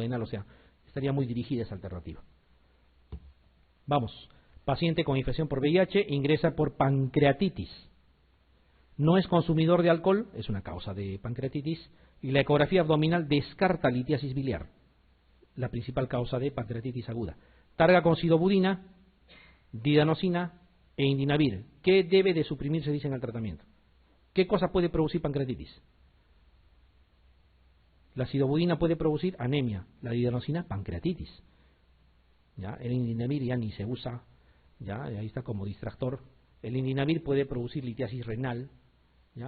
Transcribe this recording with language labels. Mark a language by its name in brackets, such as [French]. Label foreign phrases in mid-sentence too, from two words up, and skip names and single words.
[Spanish] O sea, estaría muy dirigida esa alternativa. Vamos, paciente con infección por VIH ingresa por pancreatitis. No es consumidor de alcohol, es una causa de pancreatitis, y la ecografía abdominal descarta litiasis biliar, la principal causa de pancreatitis aguda. Targa con sidobudina, didanosina e indinavir. ¿Qué debe de suprimirse, dicen, al tratamiento? ¿Qué cosa puede producir pancreatitis? La sidobudina puede producir anemia, la didanosina pancreatitis. ¿Ya? El indinavir ya ni se usa, ¿ya? Ahí está como distractor. El indinavir puede producir litiasis renal, ¿ya?